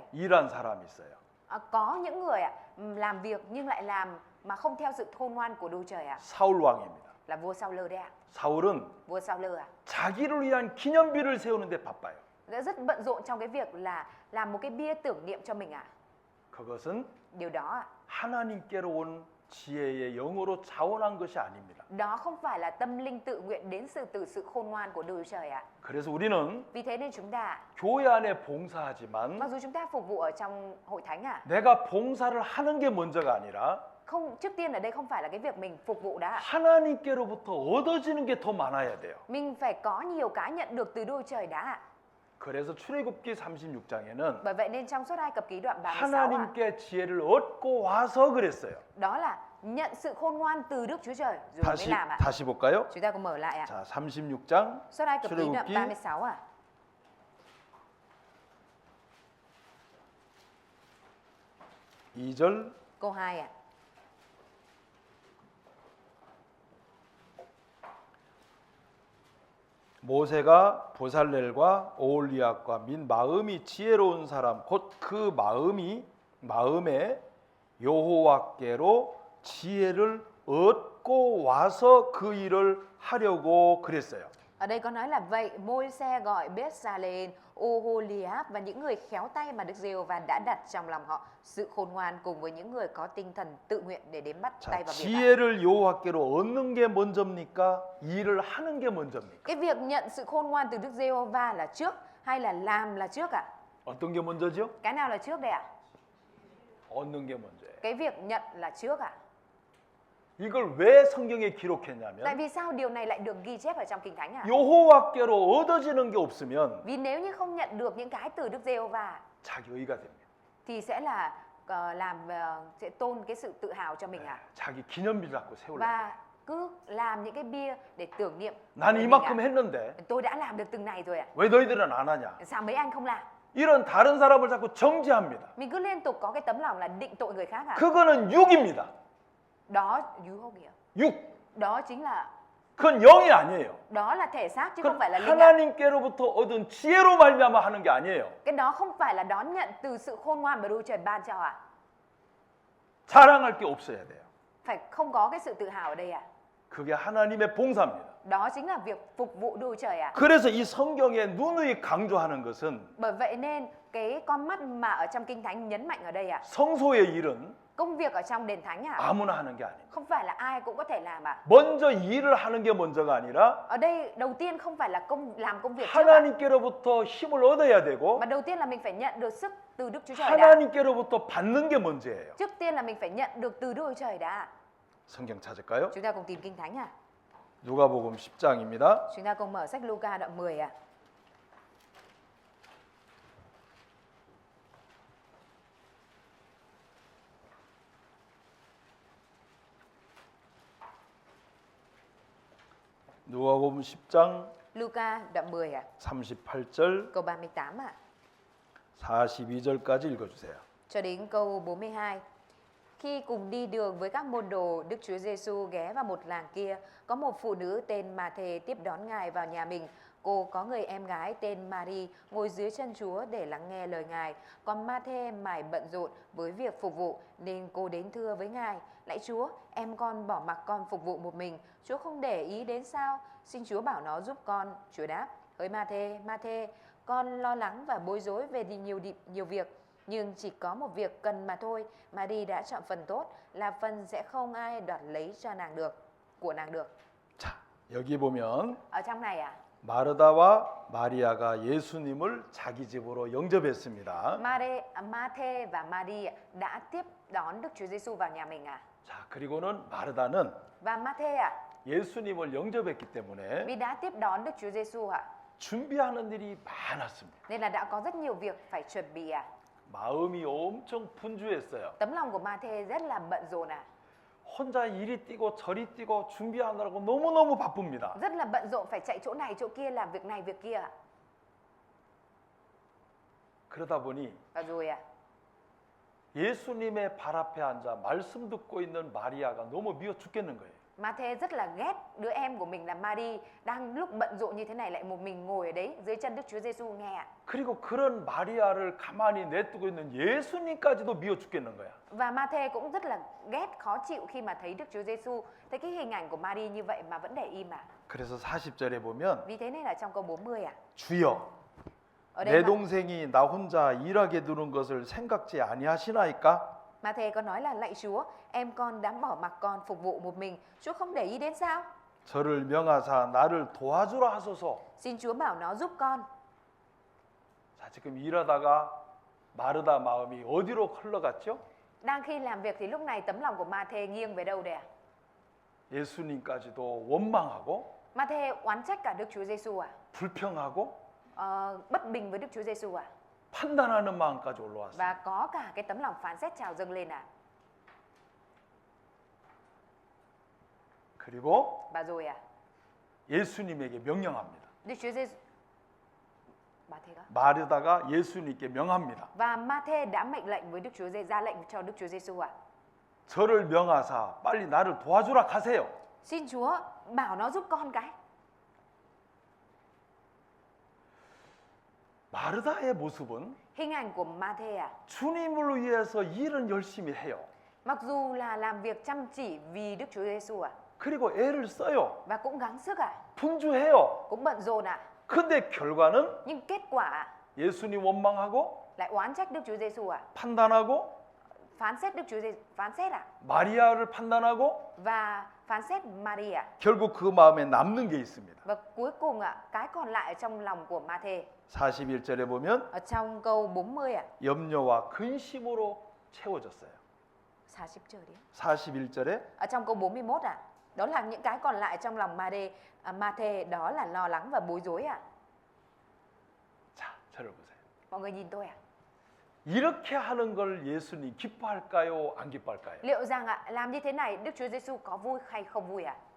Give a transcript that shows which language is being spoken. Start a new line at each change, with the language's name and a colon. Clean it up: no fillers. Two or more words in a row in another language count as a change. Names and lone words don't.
Korean: 일한 사람이 있어요.
Vietnamese: có những người làm việc nhưng lại làm mà không theo sự khôn ngoan của Đức Chúa Trời
Korean: 사울 왕입니다.
Vietnamese: là vua Sao-lơ đấy
Korean: 사울은
Vietnamese: vua Sao-lơ
Korean: 자기를 위한 기념비를 세우는데 바빠요.
Vietnamese: đã rất bận rộn trong cái việc là làm một cái bia tưởng niệm cho mình
Korean: 그것은
Vietnamese: điều đó
Korean: 하나님께로 온 지혜의 영으로 자원한 것이 아닙니다.
Vietnamese: đó không phải là tâm linh tự nguyện đến từ sự khôn ngoan của Đức Chúa Trời
Korean: 그래서 우리는
Vietnamese: vì thế nên chúng ta
Korean: 교회 안에 봉사하지만
Vietnamese: mặc dù chúng ta phục vụ ở trong hội thánh
Korean: 내가 봉사를 하는 게 먼저가 아니라
Vietnamese: không trước tiên ở đây không phải là cái việc mình phục vụ đã
Korean: 하나님께로부터 얻어지는 게 더 많아야 돼요.
Vietnamese: mình phải có nhiều cái nhận được từ Đức Chúa Trời đã
Korean: 그래서 출애굽기 36장에는
Vietnamese: bởi vậy nên trong Xuất Ai Cập ký đoạn 36
Korean: 하나님께 지혜를 얻고 와서 그랬어요.
Vietnamese: đó là nhận sự khôn ngoan từ Đức Chúa Trời rồi mới
Korean: 다시
Vietnamese: làm
Korean: 다시 볼까요?
Vietnamese: chúng ta cùng mở lại
Korean: 자, 36장
Vietnamese: Xuất Ai Cập ký đoạn
Korean: 출애굽기 36 2절
Vietnamese: câu 2
Korean: 모세가 보살렐과 오홀리압과 민 마음이 지혜로운 사람 곧 그 마음에 여호와께로 지혜를 얻고 와서 그 일을 하려고 그랬어요.
Vietnamese: Ở đây có nói là vậy Môi-se gọi Bết-sa-lên, Ô-hô-li-áp và những người khéo tay mà Đức Giê-hô-va đã đặt trong lòng họ sự khôn ngoan cùng với những người có tinh thần tự nguyện để đến bắt
Korean: 자,
Vietnamese: tay vào việc.
Korean: 지혜를 여호와께로 얻는 게 먼저입니까? 일을 하는 게 먼저입니까?
Vietnamese: Cái việc nhận sự khôn ngoan từ Đức Giê-hô-va là trước hay là làm là trước ạ?
Korean: 어떤 게 먼저죠?
Vietnamese: Cái nào là trước đây ạ?
Korean: 얻는 게 먼저예요.
Vietnamese: Cái việc nhận là trước ạ.
Korean: 이걸 왜 성경에
Vietnamese: Tại
Korean: 기록했냐면
Vietnamese: vì sao điều này lại được ghi chép ở trong Kinh Thánh ạ?
Korean: 여호와께로 얻어지는 게 없으면
Vietnamese: Vì nếu như không nhận được những cái từ Đức Giê-hô-va
Korean: 자기 의가 됩니다.
Vietnamese: thì sẽ là sẽ tôn cái sự tự hào cho mình ạ.
Korean: 자기 기념비 자꾸 세우려.
Vietnamese: Và cứ làm những cái bia để tưởng niệm.
Korean: 난
Vietnamese: về mình
Korean: 이만큼
Vietnamese: ạ.
Korean: 했는데
Vietnamese: Tôi đã làm được từng này rồi ạ.
Korean: 왜 너희들은 안 하냐?
Vietnamese: Sao mấy anh không làm?
Korean: 이런 다른 사람을 자꾸 정죄합니다.
Vietnamese: Mình cứ liên tục có cái tấm lòng là định tội người khác ạ.
Korean: 그거는 육입니다. Đó 유혹이에요. 육.
Vietnamese: Đó chính là
Korean: 그건 영이 아니에요.
Vietnamese: đó là thể xác chứ không
Korean: 그건
Vietnamese: phải là linh ạ.
Korean: 하나님께로부터 얻은 지혜로 말미암아 하는 게 아니에요.
Vietnamese: Cái đó không phải là đón nhận từ sự khôn ngoan mà Đức Trời ban cho ạ.
Korean: 자랑할 게 없어야 돼요.
Vietnamese: Phải không có cái sự tự hào ở đây ạ.
Korean: 그게 하나님의 봉사입니다.
Vietnamese: Đó chính là việc phục vụ Đức Trời ạ.
Korean: 그래서 이 성경에 누누이 강조하는 것은
Vietnamese: Bởi vậy nên cái con mắt mà ở trong Kinh Thánh nhấn mạnh ở đây ạ.
Korean: 성소의 일은
Vietnamese: Công việc ở trong đền thánh ạ.
Korean: 아무나 하는 게 아닙니다.
Vietnamese: Không phải là ai cũng có thể làm ạ.
Korean: 먼저 일을 하는 게 먼저가 아니라
Vietnamese: Ở đây đầu tiên không phải là làm công việc trước ạ.
Korean: 하나님께로부터 힘을 얻어야 되고
Vietnamese: Mà đầu tiên là mình phải nhận được sức từ Đức Chúa Trời đã.
Korean: 하나님께로부터 받는 게 먼저예요.
Vietnamese: Trước tiên là mình phải nhận được từ Đức Chúa Trời đã.
Korean: 성경 찾을까요?
Vietnamese: Chúng ta cùng tìm Kinh Thánh ạ.
Korean: 누가복음 10장입니다.
Vietnamese: Chúng ta cùng mở sách Luca đoạn 10 ạ.
Korean: 누가복음 10장
Vietnamese: Luca đoạn 10 ạ.
Korean: 38절
Vietnamese: Câu 38 ạ.
Korean: 42절까지 읽어주세요.
Vietnamese: Cho đến câu 42. Khi cùng đi đường với các môn đồ, Đức Chúa Giêsu ghé vào một làng kia, có một phụ nữ tên Ma-thê tiếp đón Ngài vào nhà mình. Cô có người em gái tên Mary ngồi dưới chân Chúa để lắng nghe lời Ngài. Còn Ma-thê mải bận rộn với việc phục vụ nên cô đến thưa với Ngài: Lạy Chúa, em con bỏ mặc con phục vụ một mình. Chúa không để ý đến sao? Xin Chúa bảo nó giúp con. Chúa đáp: Hỡi Ma-thê, Ma-thê, con lo lắng và bối rối về nhiều việc. Nhưng chỉ có một việc cần mà thôi. Maria đã chọn phần tốt, là phần sẽ không ai đoạt lấy cho nàng được, của nàng được.
Korean: 자, 여기 보면
Vietnamese: Ở trong này
Korean: 마르다와 마리아가 예수님을 자기 집으로 영접했습니다.
Vietnamese: Ma-thê và Maria đã tiếp đón Đức Chúa Giêsu vào nhà mình
Korean: 자, 그리고는 마르다는
Vietnamese: Và Ma-thê
Korean: 예수님을 영접했기 때문에
Vietnamese: vì đã tiếp đón Đức Chúa Giêsu
Korean: 준비하는 일이 많았습니다.
Vietnamese: nên là đã có rất nhiều việc phải chuẩn bị
Korean: 마음이 엄청 분주했어요.
Vietnamese: Tấm lòng của Ma-thê rất là bận rộn
Korean: 혼자 이리 뛰고 저리 뛰고 준비하느라고 너무너무 바쁩니다.
Vietnamese: Rất là bận rộn phải chạy chỗ này chỗ kia, làm việc này việc kia
Korean: 그러다 보니
Vietnamese: Và rồi
Korean: 예수님의 발 앞에 앉아 말씀 듣고 있는 마리아가 너무 미워 죽겠는 거예요.
Vietnamese: Ma-thê rất là ghét đứa em của mình là Mary đang lúc bận rộn như thế này lại một mình ngồi ở đấy dưới chân Đức Chúa Giêsu nghe
Korean: 그리고 그런 마리아를 가만히 내두고 있는 예수님까지도 미워 죽겠는 거야.
Vietnamese: Và Ma-thê cũng rất là ghét khó chịu khi mà thấy Đức Chúa Giêsu, thấy cái hình ảnh của Mary như vậy mà vẫn để im
Korean: 그래서 40절에 보면
Vietnamese: Vì thế nên là trong câu 40
Korean: 주여
Vietnamese: Ở
Korean: 내
Vietnamese: đây
Korean: 동생이 나 혼자 일하게 두는 것을 생각지 아니하시나이까?
Vietnamese: Ma-thê có nói là: Lạy Chúa, em con đã bỏ mặc con phục vụ một mình, Chúa không để ý đến sao?
Korean: 저를 명하사 나를 도와주라 하소서.
Vietnamese: Xin Chúa bảo nó giúp con.
Korean: 자, 지금 일하다가 마르다 마음이 어디로 흘러갔죠?
Vietnamese: Đang khi làm việc thì lúc này tấm lòng của Ma-thê nghiêng về đâu đây
Korean: 예수님까지도 원망하고
Vietnamese: Ma-thê oán trách cả Đức Chúa Giêsu
Korean: 불평하고
Vietnamese: bất bình với Đức Chúa Giêsu
Korean: 판단하는 마음까지 올라왔어요.
Vietnamese: Và có cả cái tấm lòng phán xét trào dâng lên
Korean: 그리고
Vietnamese: Và rồi
Korean: 예수님에게 명령합니다.
Vietnamese: Đức Chúa Giêsu
Korean: 마르다가 예수님께 명합니다.
Vietnamese: Và Ma-thê đã mệnh lệnh với Đức Chúa Giêsu, ra lệnh cho Đức Chúa Giêsu
Korean: 저를 명하사 빨리 나를 도와주라 하세요.
Vietnamese: Xin Chúa bảo nó giúp con cái.
Korean: 마르다의 모습은
Vietnamese: Hình ảnh của Ma-thê
Korean: 주님을 위해서 일은 열심히 해요.
Vietnamese: mặc dù là làm việc chăm chỉ vì Đức Chúa Giêsu
Korean: 그리고 애를 써요.
Vietnamese: và cũng gắng sức
Korean: 분주해요.
Vietnamese: cũng bận rộn
Korean: 근데 결과는
Vietnamese: nhưng kết quả
Korean: 예수님 원망하고
Vietnamese: lại oán trách Đức Chúa Giêsu
Korean: 판단하고
Vietnamese: phán xét Đức Chúa Giêsu, phán xét
Korean: 마리아를 판단하고
Vietnamese: và phán xét Maria.
Korean: 결국 그 마음에 남는 게 있습니다.
Vietnamese: Và cuối cùng cái còn lại trong lòng của Ma-thê
Korean: 41절에 보면
Vietnamese: ở trong câu 40
Korean: 염려와 근심으로 채워졌어요. 40절이요. 41절에
Vietnamese: Ở trong câu 41 đó là những cái còn lại trong lòng Ma-thê, đó là lo lắng và bối rối
Korean: 자, 저를 보세요.
Vietnamese: Mọi người nhìn tôi
Korean: 이렇게 하는 걸 예수님 기뻐할까요? 안 기뻐할까요?
Vietnamese: liệu rằng làm như thế này Đức Chúa Giêsu có vui hay không vui